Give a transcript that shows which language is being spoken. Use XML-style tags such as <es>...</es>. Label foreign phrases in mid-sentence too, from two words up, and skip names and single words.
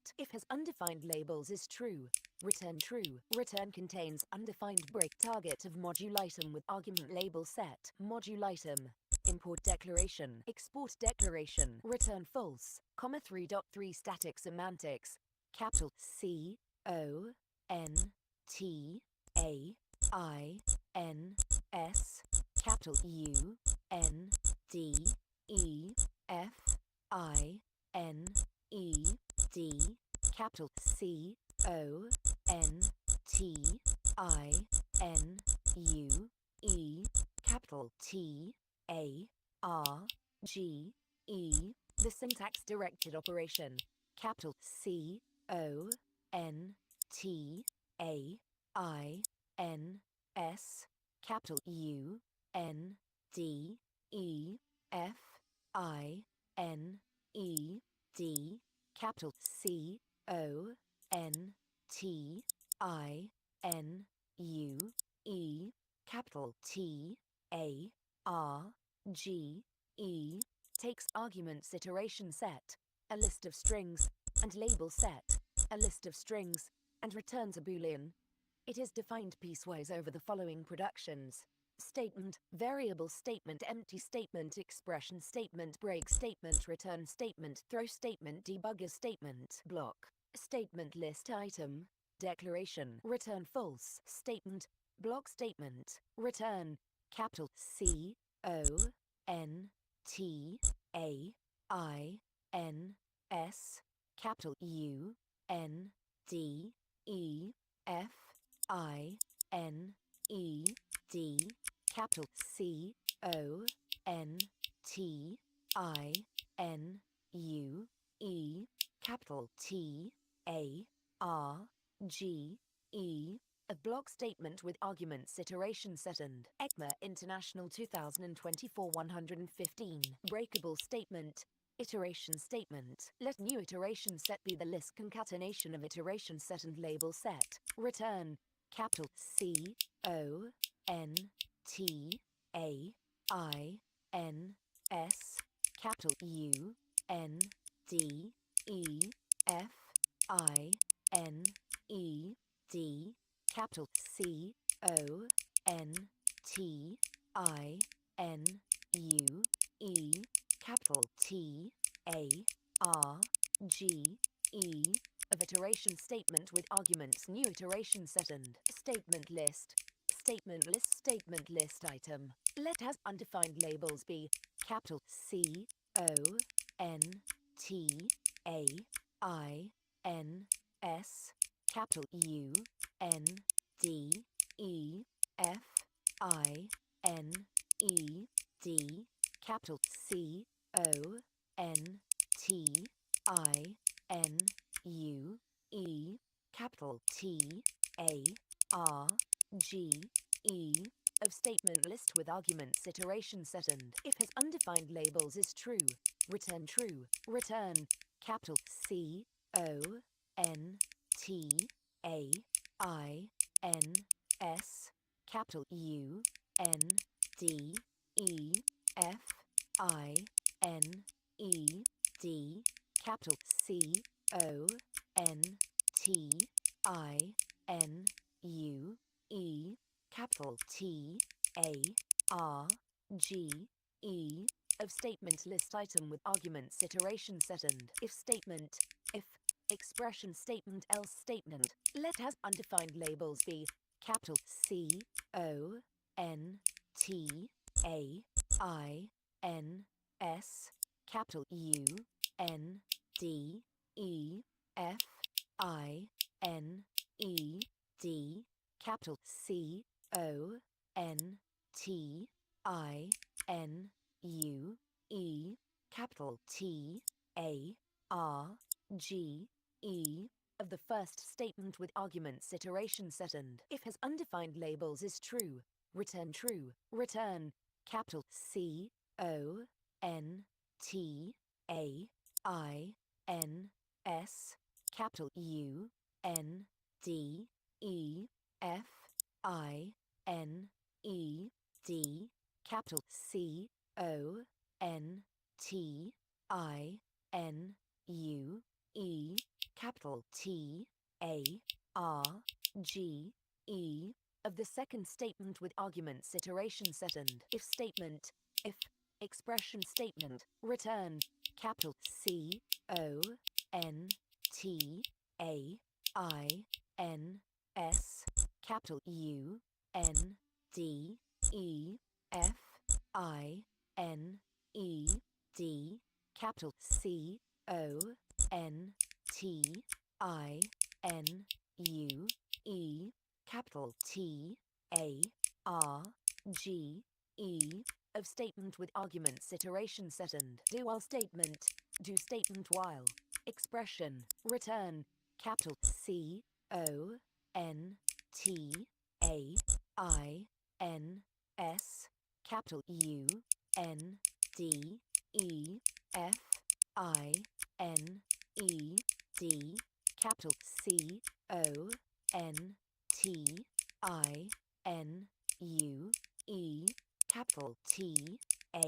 <en>If has undefined labels is true, return true. Return contains undefined break target of module item with argument label set. Module item. import declaration, export declaration, return false, comma 3.3 static semantics, capital C O N T A I N S, capital U N D E F I N E D, capital C O N T I N U E, capital T A R G E. The syntax directed operation, capital C O N T A I N S, capital U N D E F I N E D, capital C O N T I N U E, capital T A R G E, takes arguments iteration set, a list of strings, and label set, a list of strings, and returns a boolean. It is defined piecewise over the following productions: statement, variable statement, empty statement, expression statement, break statement, return statement, throw statement, debugger statement, block, statement list item, declaration, return false, statement, block statement, return, capital C O N T A I N S, capital U N D E F I N E D, capital C O N T I N U E, capital T A R G E, a block statement with arguments iteration set and ECMA International 2024 115, breakable statement, iteration statement. Let new iteration set be the list concatenation of iteration set and label set. Return, capital C O N T A I N S, capital U N D E F I N E D, capital C O N T I N U E, capital T A R G E, of iteration statement with arguments new iteration set and statement list. Statement list item. Let has undefined labels be capital C O N T A I N S, capital U N D E F I N E D, capital C O N T I N U E, capital T A R G E, of statement list with arguments iteration set and if has undefined labels is true, return true. Return, capital C O N T A I N S, capital U N D E F I N E D, capital C O N T I N U E, capital T A R G E, of statement list item with arguments iteration set and if statement, if expression statement, else statement. Let has undefined labels be capital C O N T A I N S, capital U N D E F I N E D, capital C O N T I N U E, capital T A R G E, of the first statement with arguments iteration set and if has undefined labels is true, return true. Return, capital C O N T A I N S, capital U N D E F I N E D, capital C O N T I N U E, capital T A R G E, of the second statement with arguments iteration set and if statement, if expression statement, return, capital C O N T A I N S, capital U N D E F I N E D, capital C O N T I N U E, capital T A R G E, of statement with arguments iteration set and do while statement, do statement while, expression, return, capital C O N T A I N S, capital U N D E F I N E D, capital C O N T I N U E, capital T A</en>